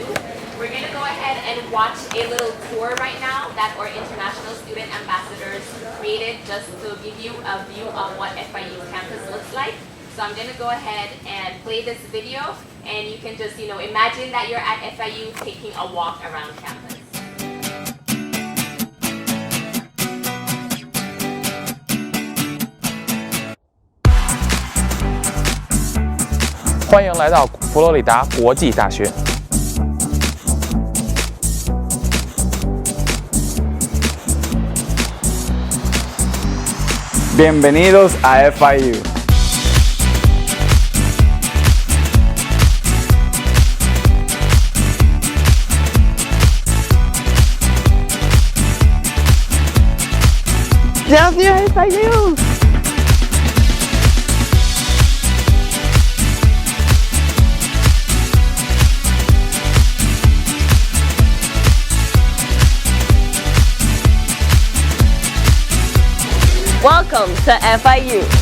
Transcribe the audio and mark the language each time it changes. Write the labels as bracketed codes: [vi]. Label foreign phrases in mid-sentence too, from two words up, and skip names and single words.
[en] We're going to go ahead and watch a little tour right now that our international student ambassadors created just to give you a view of what FIU campus looks like. So I'm going to go ahead and play this video, and you can just, imagine that you're at FIU taking a walk around campus. [zh] 欢迎来到佛罗里达国际大学。 [es] Bienvenidos a FIU. [fr] Bienvenue à FIU. [en] Welcome to FIU.